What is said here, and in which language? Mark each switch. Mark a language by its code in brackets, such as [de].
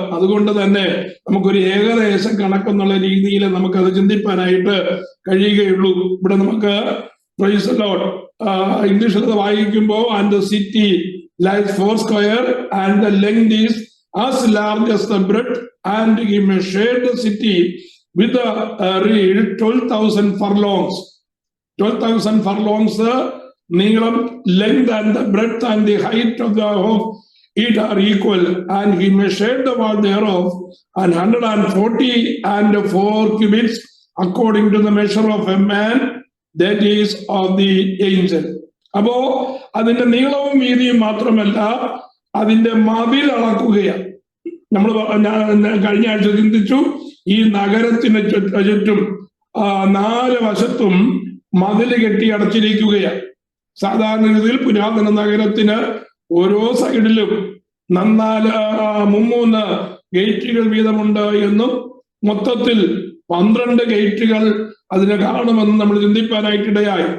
[ml] അതുകൊണ്ട് തന്നെ നമുക്കൊരു ഏകദേശ കണക്കെന്നുള്ള രീതിയിൽ നമുക്കത് ചിന്തിപ്പാനായിട്ട് കഴിയുകയുള്ളൂ. ഇവിടെ നമുക്ക് [en] praise the lord [ml] ഇംഗ്ലീഷിൽ വായിക്കുമ്പോൾ [en] And the city lies 4 square and the length is as large as the breadth, and he measured the city with a reed 12,000 furlongs. 12,000 furlongs നീളം, length and the breadth and the height of it are equal, and he measured the wall thereof and 144 cubits according to the measure of a man, that is of the angel. [ml] അപ്പോ അതിന്റെ നീളവും വീതിയും മാത്രമല്ല, അതിന്റെ മതിൽ അളക്കുകയാണ്. നമ്മൾ കഴിഞ്ഞ ആഴ്ച ചിന്തിച്ചു, ഈ നഗരത്തിന് ചുറ്റും 4 വശത്തും മതിൽ കെട്ടി അടച്ചിരിക്കുകയാണ്. സാധാരണ രീതിയിൽ പുരാതന നഗരത്തിന് ഓരോ സൈഡിലും 3 ഗേറ്റുകൾ വീതമുണ്ട് എന്നും മൊത്തത്തിൽ 12 ഗേറ്റുകൾ അതിനെ കാണുമെന്ന് നമ്മൾ ചിന്തിപ്പാനായിട്ടിടയായി.